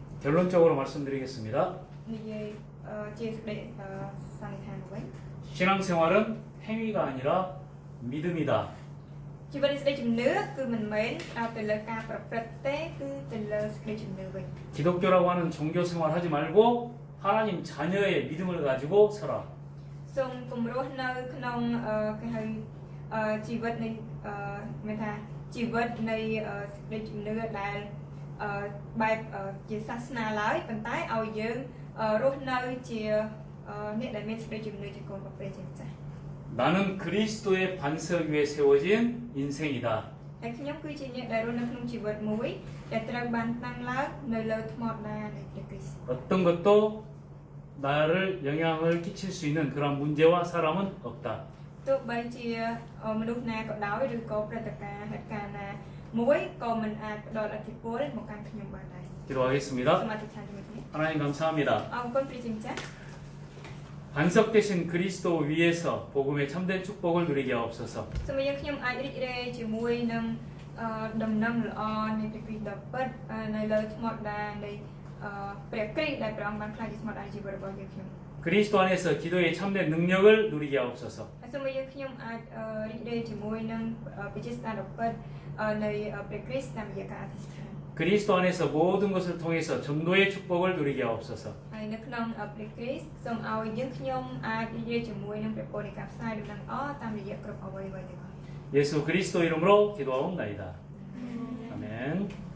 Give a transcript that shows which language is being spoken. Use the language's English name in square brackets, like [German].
[Korean] 결론적으로 말씀드리겠습니다. [Khmer] និយាយជាសេចក្តីសន្និដ្ឋានវិញ [Korean] 신앙생활은 행위가 아니라 믿음이다. [Khmer] ជីវិតនៃសេចក្តីជំនឿគឺមិនមែនទៅលើការប្រព្រឹត្តទេគឺទៅលើសេចក្តីជំនឿវិញ [Korean] 기독교라고 하는 종교 생활 하지 말고 하나님 자녀의 믿음을 가지고 서라. [Khmer] សូមគម្រោះនៅក្នុងគេហៅជីវិតនៃមានថាជីវិតនៃសេចក្តីជំនឿដែលបែបជាសាសនាឡើយប៉ុន្តែឲ្យយើងរស់នៅជាអ្នកដែលមានសេចក្តីជំនឿជាកូនរបស់ព្រះជាម្ចាស់ [Korean] 나는 그리스도의 반석 위에 세워진 인생이다. [Khmer] ហើយខ្ញុំគឺជាអ្នកដែលរស់នៅក្នុងជីវិតមួយដែលត្រូវបានតាំងឡើងនៅលើថ្មដានៃព្រះគ្រីស្ទ [Korean] 어떤 것도 나를 영향을 끼칠 수 있는 그런 문제와 사람은 없다. [Khmer] ទោះបីជាមនុស្សណាក៏ដោយឬក៏ព្រឹត្តិការណ៍ហេតុការណ៍ណាមួយក៏មិនអាចផ្ដល់ឥទ្ធិពលមកកាន់ខ្ញុំបានដែរ [Korean] 기도하겠습니다. [Khmer] សូមអធិដ្ឋានជាមួយគ្នា [Korean] 하나님 감사합니다. [Khmer] អរគុណព្រះជាម្ចាស់ [Korean] 반석되신 그리스도 위에서 복음의 참된 축복을 누리게 하옵소서. [Khmer] សូមឲ្យខ្ញុំអាចរីករាយជាមួយនឹងដំណឹងល្អនៃព្រះគ្រីស្ទដ៏ពិតនៅលើថ្មដានៃព្រះគ្រីស្ទដែលព្រះអង្គបានផ្លាស់ជាថ្មដាជីវិតរបស់យើងខ្ញុំ [Korean] 그리스도 안에서 기도의 참된 능력을 누리게 하옵소서. [Khmer] ហើយសូមឲ្យខ្ញុំអាចរីករាយជាមួយនឹងវិជាស្តាដ៏ពិតនៃព្រះគ្រីស្ទតាមរយៈការអធិដ្ឋាន [Korean] 그리스도 안에서 모든 것을 통해서 전도의 축복을 누리게 하옵소서. [Khmer] ហើយនៅក្នុងព្រះគ្រីស្ទសូមឲ្យយើងខ្ញុំអាចរីករាយជាមួយនឹងព្រះពរនៃការផ្សាយដំណឹងល្អតាមរយៈគ្រប់អ្វីៗទាំងអស់ [Korean] 예수 그리스도 이름으로 기도하옵나이다. 아멘.